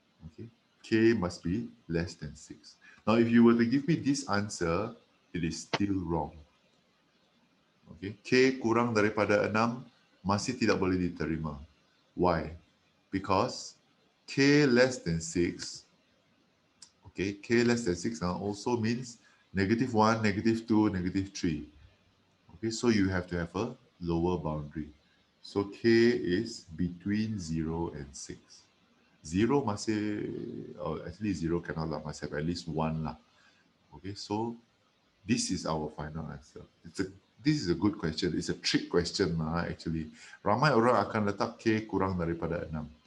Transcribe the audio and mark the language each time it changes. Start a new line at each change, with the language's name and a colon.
English: Okay, K must be less than 6. Now, if you were to give me this answer, it is still wrong.
Malay: Okay, K kurang daripada 6 masih tidak boleh diterima.
English: Why? Because K less than 6, okay, K less than 6 also means -1, -2, -3. Okay, so you have to have a lower boundary. So K is between 0 and 6.
Malay: 0 masih,
English: actually 0 cannot lah, must have at least 1 lah. Okay, so this is our final answer. This is a good question. It's a trick question lah actually.
Malay: Ramai orang akan letak K kurang daripada 6.